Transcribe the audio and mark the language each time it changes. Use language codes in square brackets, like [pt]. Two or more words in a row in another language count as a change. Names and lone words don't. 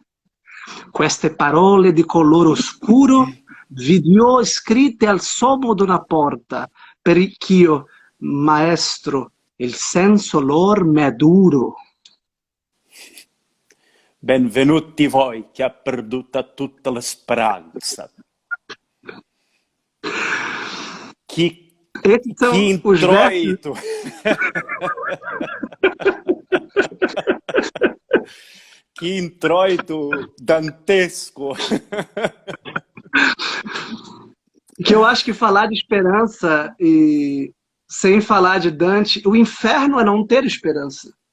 [it] Queste parole di colore oscuro vi ho scritte al sommo d'una porta, perch'io, maestro, il senso lor m'è duro. Benvenuti voi che ha perduta tutta la speranza. [pt] Esses Que são os versos. introito! Que introito dantesco! Que eu acho que falar de esperança e sem falar de Dante, o inferno é não ter esperança.